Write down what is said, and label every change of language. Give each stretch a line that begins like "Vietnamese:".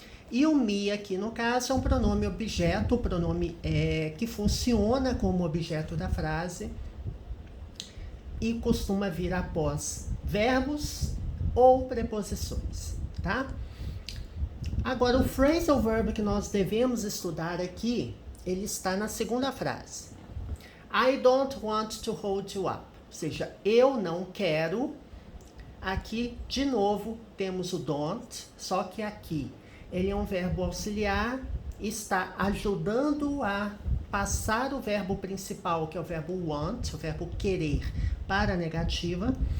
Portuguese: E o me aqui, no caso, é um pronome objeto, o pronome que funciona como objeto da frase e costuma vir após verbos ou preposições, tá? Agora, o phrasal verb que nós devemos estudar aqui, ele está na segunda frase.
English: I don't want to hold you up.
Portuguese: Ou seja, eu não quero. Aqui, de novo, temos o don't, só que aqui ele é um verbo auxiliar, está ajudando a passar o verbo principal, que é o verbo want, o verbo querer, para a negativa.